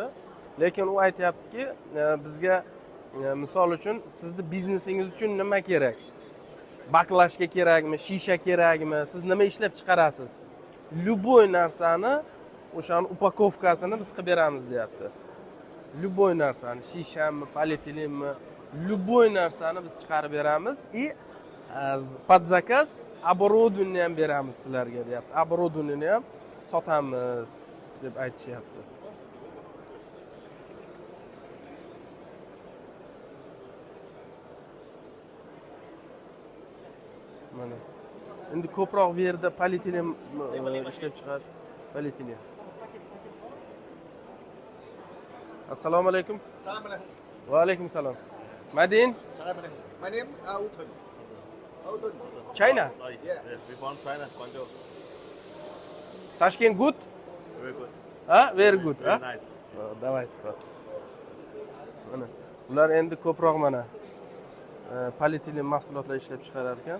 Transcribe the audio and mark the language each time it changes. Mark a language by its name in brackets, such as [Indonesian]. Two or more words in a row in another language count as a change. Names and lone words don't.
[Uzbek] Lekin u aytayaptiki, bizga misol uchun sizni biznesingiz uchun nima kerak? Baklashka kerakmi, shisha kerakmi, siz nima ishlab chiqarasiz? Любой narsani, o'shaning upakovkasini biz qilib beramiz, deyapti. Любой narsani, shishami, polietilenmi, любой narsani biz chiqarib beramiz [Russian] и под заказ оборудование [Uzbek] ham beramiz sizlarga, deyapti. Оборудование ham sotamiz deb aytishyapti. Mana. Endi ko'proq bu yerda polietilen ishlab chiqadi. Polietilen. [Arabic] السلام عليكم. السلام عليكم. وعليكم السلام. [Uzbek] Madin? [Arabic] السلام عليكم. [English] My name is Autun. Autun. China? Yes. We found China, Guangzhou. Tashkent good? Very good. Ha? Very good, ha? Very nice. [Russian] Давай. Mana. [Uzbek] Ular endi ko'proq mana polietilen mahsulotlar ishlab chiqarar ekan.